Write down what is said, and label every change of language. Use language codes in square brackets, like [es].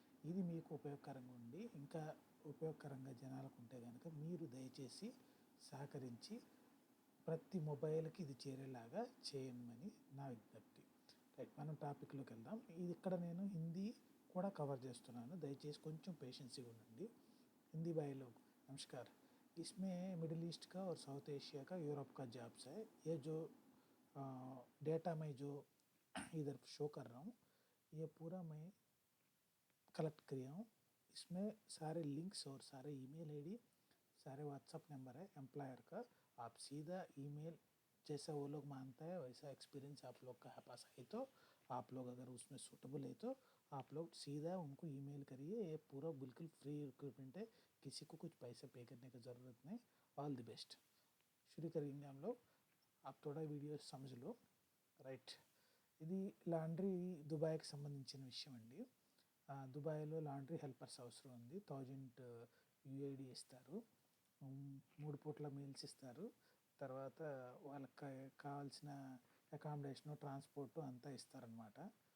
[te] ఇది మీకు ఉపయోగకరంగా ఉండి ఇంకా ఉపయోగకరంగా జనాలకు ఉంటే కనుక మీరు దయచేసి సహకరించి ప్రతి మొబైల్కి ఇది చేరేలాగా చేయమని నా విజ్ఞప్తి. రైట్, మనం టాపిక్లోకి వెళ్దాం. ఇది ఇక్కడ నేను హిందీ కూడా కవర్ చేస్తున్నాను, దయచేసి కొంచెం పేషెన్సీ ఉండండి. [hi] हिंदी भाई लोग नमस्कार। इसमें मिडिल ईस्ट का और साउथ एशिया का, यूरोप का जॉब्स है। ये जो डेटा मैं जो इधर शो कर रहा हूँ, ये पूरा मैं कलेक्ट किया हूँ। इसमें सारे लिंक्स और सारे ईमेल आईडी, सारे व्हाट्सअप नंबर है एम्प्लॉयर का। आप सीधा ईमेल, जैसा वो लोग मांगता है वैसा एक्सपीरियंस आप लोग का पास है तो आप लोग अगर उसमें सूटेबल है तो आप लोग सीधा उनको ईमेल करिए। ये पूरा बिल्कुल फ्री रिक्रूटमेंट है, किसी को कुछ पैसे पे करने की ज़रूरत नहीं। All the best. शुरू करेंगे हम लोग। आप थोड़ा वीडियो समझ लो। [te] రైట్, ఇది లాండ్రీ దుబాయ్కి సంబంధించిన విషయం అండి. దుబాయ్లో లాండ్రీ హెల్పర్స్ అవసరం ఉంది. 1000 UAD ఇస్తారు, 3 పూట్ల మీల్స్ ఇస్తారు. తర్వాత వాళ్ళకి కావాల్సిన అకామిడేషను, ట్రాన్స్పోర్టు అంతా ఇస్తారనమాట.